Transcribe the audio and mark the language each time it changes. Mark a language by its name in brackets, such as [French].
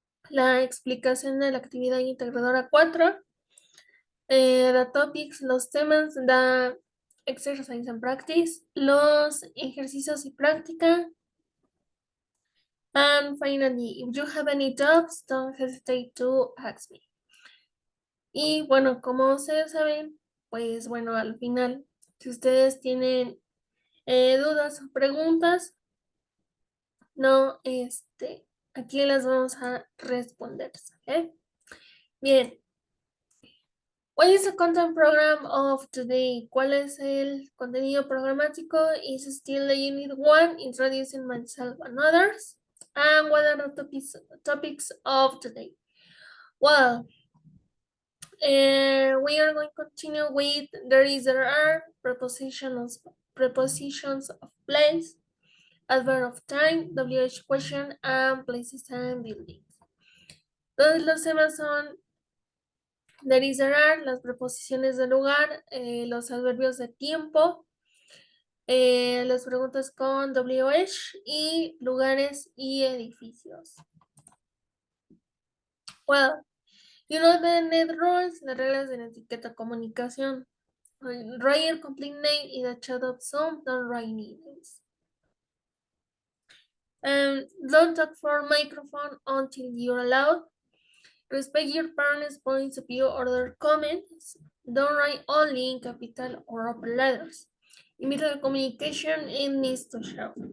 [Spanish] la explicación de la actividad integradora 4, [English] the topics, [Spanish] los temas, [English] the exercise and practice, [Spanish] los ejercicios y práctica. [English] And finally, if you have any doubts, don't hesitate to ask me. [Spanish] Y bueno, como ustedes saben, pues bueno, al final, si ustedes tienen dudas o preguntas, no, aquí las vamos a responder, ¿ok? Bien. [English] What is the content program of today? [Spanish] ¿Cuál es el contenido programático? [English] Is still the unit 1, introducing myself and others. And what are the topics of today? Well, we are going to continue with there is, there are, prepositions of place, adverb of time, WH question, and places and buildings. [Spanish] Todos los temas son there is, there are, las preposiciones de lugar, los adverbios de tiempo, las preguntas con WH y lugares y edificios. [English] Well, you know the net rules, [Spanish] las reglas de la etiqueta comunicación. [English] Write your complete name in the chat of Zoom, don't write names. Don't talk for microphone until you're allowed. Respect your parents' points of view or their comments. Don't write only in capital or upper letters. Immediate communication it needs to show.